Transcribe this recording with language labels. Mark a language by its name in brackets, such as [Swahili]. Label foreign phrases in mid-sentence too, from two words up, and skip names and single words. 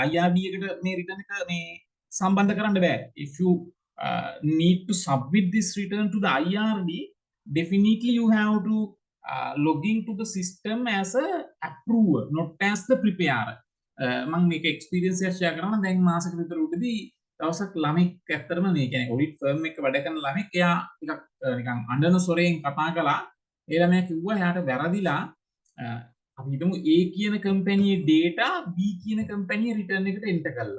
[Sinhala] IRB එකට මේ return එක මේ සම්බන්ධ කරන්න බෑ. [English] If you need to submit this return to the IRB, definitely you have to log into the system as a approver, not as the preparer. [Sinhala] මම මේක experience එක share කරනවා. දැන් මාසෙක විතර උඩදී දවසක් ළමෙක් ඇත්තටම මේ කියන්නේ [English] audit firm [Sinhala] එක වැඩ කරන ළමෙක් එයා ටිකක් නිකන් අඬන ස්වරයෙන් කතා කළා. ඒ ළමයා කිව්වා එයාට වැරදිලා අපි හිතමු A කියන කම්පැනියේ data B කියන කම්පැනියේ return එකට enter කළා.